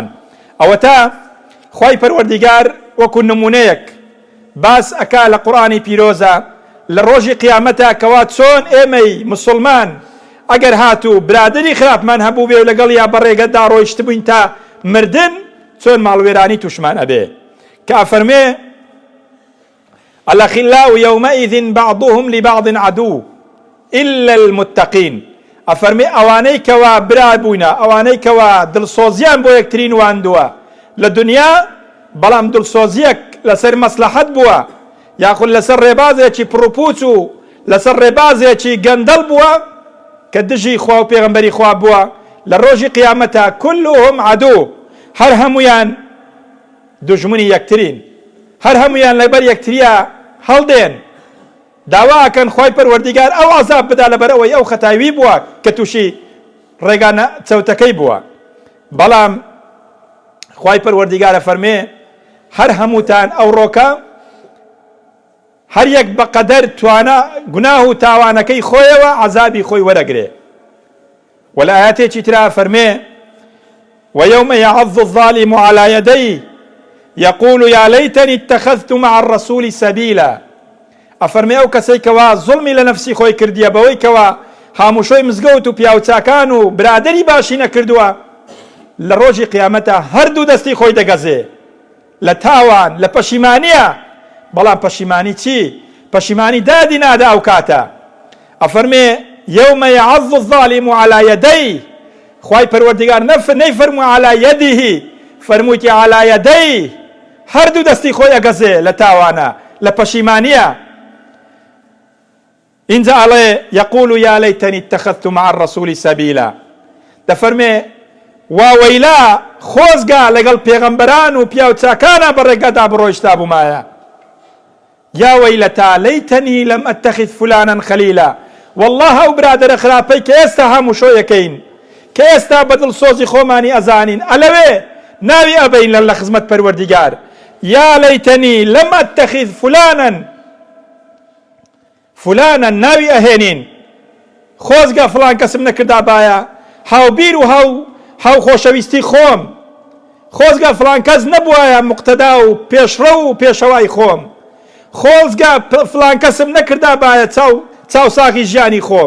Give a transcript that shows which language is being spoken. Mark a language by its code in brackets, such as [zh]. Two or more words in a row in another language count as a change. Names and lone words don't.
[ckb] ئەوە تا خوای پەروەردیگار وەکو نمونەیەک باس ئەکا لە قورئانی پیرۆزە لە ڕۆژی قیامەتە کەوا چۆن ئێمەی مسلمان ئەگەر هاتوو برادری خراپمان هەبوو بێ و لەگەڵ یا بەڕێگەدا ڕۆیشت بووین تا مردن چۆن ماڵوێرانی توشمان ئەبێ کە ئەفەرمێ [ar] الأخلاء يومئذ بعضهم لبعض عدو إلا المتقين. [ckb] ئەفەرمێ ئەوانەی کەوا برا بووینە، ئەوانەی کەوا دڵسۆزیان بۆ یەکترین واندووە لە دنیا، بەڵام دڵسۆزیەک لەسەر مەسلەحەت بووە یاخود لەسەر ڕێبازێکی پڕوپوچ و لەسەر ڕێبازێکی گەندەڵ بووە کە دژی خوا و پێغەمبەری خوا بووە، لە ڕۆژی قیامەتە [ar] كلهم عدو، [ckb] هەر هەمویان دوژمنی یەکترین، هەر هەمویان لەبەر یەکتریە هەڵدێن، داواکەن خوای پەروەردیگار ئەو عەزاب بدا لەبەرەوەی ئەو خەتاوی بووە کە تووشی ڕێگانە چەوتەکەی بووە. بەڵام خوای پەروەردیگارە فەرمێ هەر هەمووتان ئەو ڕۆکە هەر یەک بەقەدەر توانە گوناه و تاوانەکەی خۆیەوە عەزابی خۆی وەرەگرێ. و لە ئاەتێکی ترا فەرمێ [ar] ويوم يعض الظالم على يديه يقول يا ليتني اتخذت مع الرسول سبيلا. [ckb] ئەفەرمێ ئەو کەسەی کەوا زوڵمی لە نەفسی خۆی کردیە بەوەی کەوا هاموشۆی مزگەوت و پیاوچاکان و برادەری باشی نەکردووە، لە ڕۆژی قیامەتە هەردوو دەستی خۆی دەگەزێ لە تاوان لە پەشیمانیە. بەڵام پەشیمانی چی؟ پەشیمانی دادی نادا ئەو کاتە. [ar] ئەفەرمێ يوم يعض الظالم على يديه، [ckb] خوای پەروەردیگار نەیفەرمووی [ar] على يده، [ckb] فەرموویەتی [ar] على يديه، [ckb] هەردوو دەستی خۆی ئەگەزێ لە تاوانە لە پەشیمانیە. اینجا ئەڵێ [ar] يقول يا ليتني اتخذت مع الرسول سبيلا. [ckb] دەفەرمێ واوەیلا خۆزگا لەگەڵ پێغەمبەران و پیاوچاکانە بەڕێگەدا بڕۆیشتا بوومایە. [ar] يا ويلتا ليتني لم أتخذ فلانا خليلا. [ckb] والله ئەو برادەرە خراپەی کە ئێستا هەموو شۆیەکەین، کە ئێستا بەدڵ سۆزی خۆمانی ئەزانین، ئەلەوێ ناوی ئەبەین لە خزمەت پەروەردیگار. [ar] يا ليتني لم أتخذ فلانا [ckb] ناوی ئەهێنین، خۆزگە فلان کەسم نەکردا باە هاوبیر و هاو خۆشەویستی خۆم، خۆزگە فلان کەس نەبووایە مقتەدا و پێشڕە و پێشەوای خۆم، خۆزگە فلان کەسم نەکردا باە چاوساغی ژیانی خۆم.